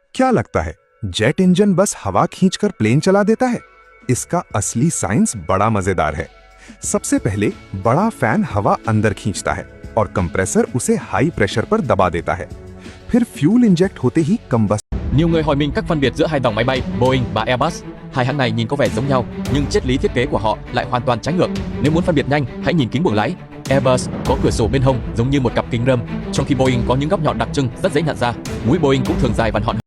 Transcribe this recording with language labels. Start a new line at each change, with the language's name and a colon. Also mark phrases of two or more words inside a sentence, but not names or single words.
Hindi: क्या लगता है जेट इंजन बस हवा खींचकर प्लेन चला देता है? इसका असली साइंस बड़ा मजेदार है। सबसे पहले बड़ा फैन हवा अंदर खींचता है और कंप्रेसर उसे
English: high pressure
Hindi: पर दबा देता है। फिर
English: fuel inject
Hindi: होते ही
Vietnamese: Nhiều người hỏi mình các phân biệt giữa hai dòng máy bay Boeing và Airbus. Hai hãng này nhìn có vẻ giống nhau, nhưng triết lý thiết kế của họ lại hoàn toàn trái ngược. Nếu muốn phân biệt nhanh, hãy nhìn kính buồng lái. Airbus có cửa sổ bên hông giống như một cặp kính râm, trong khi Boeing có những góc nhọn đặc trưng rất dễ nhận ra. Mũi Boeing cũng thường dài và nhọn.